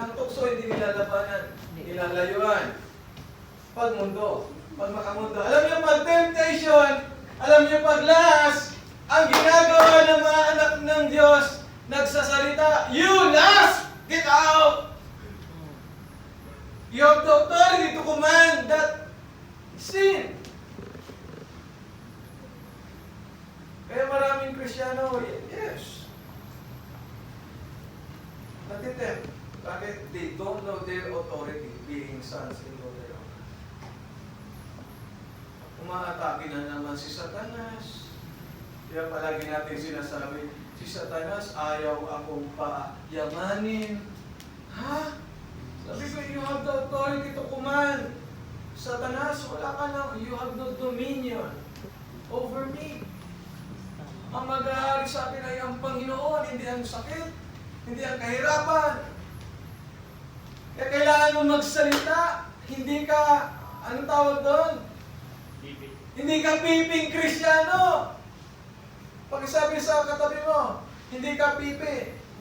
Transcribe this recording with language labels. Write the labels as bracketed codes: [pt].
[tl] Ang tukso, hindi nilalabanan. Nilalayuan. Pagmundo. Pag makamundo. Alam niyo, pag temptation, alam niyo, pag last, ang ginagawa ng mga anak ng Diyos, nagsasalita, [en] you last! Get out! You have the authority to command that sin. [tl] Kaya maraming Kristiyano, yes. Natitem. Bakit? [en] They don't know their authority, being sons and daughters. [tl] Umaatake na naman si Satanas. Kaya palagi natin sinasabi, si Satanas ayaw akong payamanin. Ha? Sabi ko, [en] you have the authority to command. Satanas, [tl] wala ka na. [en] You have no dominion over me. [tl] Ang mag-aari sa akin ay ang Panginoon, hindi ang sakit, hindi ang kahirapan. Kaya kailangan mo magsalita. Hindi ka, anong tawag doon? Hindi ka piping Kristiyano. Pag-sabi sa katabi mo, hindi ka pipi.